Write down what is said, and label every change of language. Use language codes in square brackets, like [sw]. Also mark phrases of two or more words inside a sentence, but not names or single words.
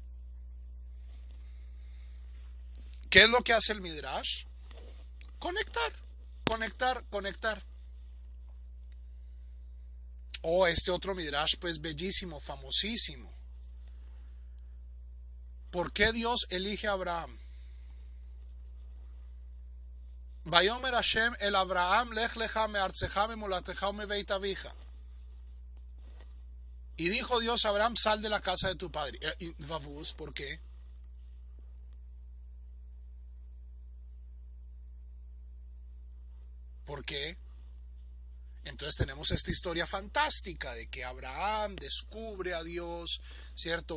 [es] ¿Qué es lo que hace el Midrash? Conectar, conectar, conectar. Oh, este otro Midrash, pues bellísimo, famosísimo. ¿Por qué Dios elige a Abraham? [he] ויאמר השם אל אברהם לך לך מארצך וממולדתך ומבית אביך. [es] Y dijo Dios a Abraham, sal de la casa de tu padre. Vavuz, ¿por qué? ¿Por qué? Entonces tenemos esta historia fantástica de que Abraham descubre a Dios, ¿cierto?